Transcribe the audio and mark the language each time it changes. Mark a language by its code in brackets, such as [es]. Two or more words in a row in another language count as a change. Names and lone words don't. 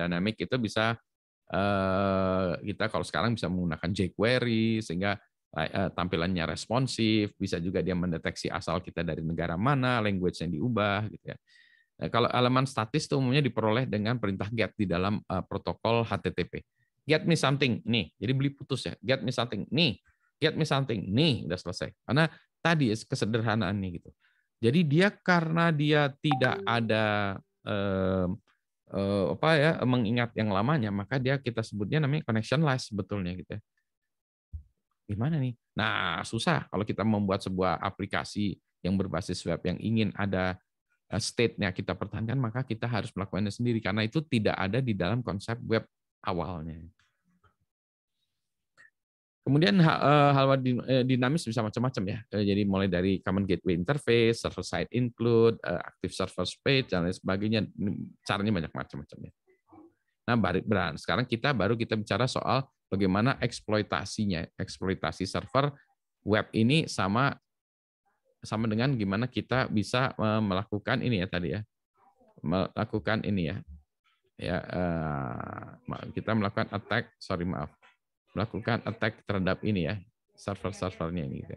[id] Dynamic itu bisa kita kalau sekarang bisa menggunakan jQuery sehingga tampilannya responsif, bisa juga dia mendeteksi asal kita dari negara mana, language yang diubah gitu ya. Nah, kalau elemen statis itu umumnya diperoleh dengan perintah get di dalam protokol HTTP. [en] Get me something, [id] nih. Jadi beli putus ya. [en] Get me something, nih. Get me something, [id] nih. Udah selesai. Karena tadi kesederhanaannya gitu. Jadi dia karena dia tidak ada apa ya, mengingat yang lamanya, maka dia kita sebutnya namanya connectionless sebetulnya gitu ya. Gimana nih? Nah, susah kalau kita membuat sebuah aplikasi yang berbasis web yang ingin ada state-nya kita pertahankan, maka kita harus melakukannya sendiri karena itu tidak ada di dalam konsep web awalnya. Kemudian hal dinamis bisa macam-macam ya. Jadi mulai dari [en] common gateway interface, server side include, active server space [id] dan lain sebagainya. Caranya banyak macam-macam ya. Nah, sekarang kita bicara soal bagaimana eksploitasinya, eksploitasi server web ini sama dengan gimana kita bisa melakukan ini ya tadi ya, melakukan ini ya kita melakukan melakukan attack terhadap ini ya, server-servernya ini gitu ya.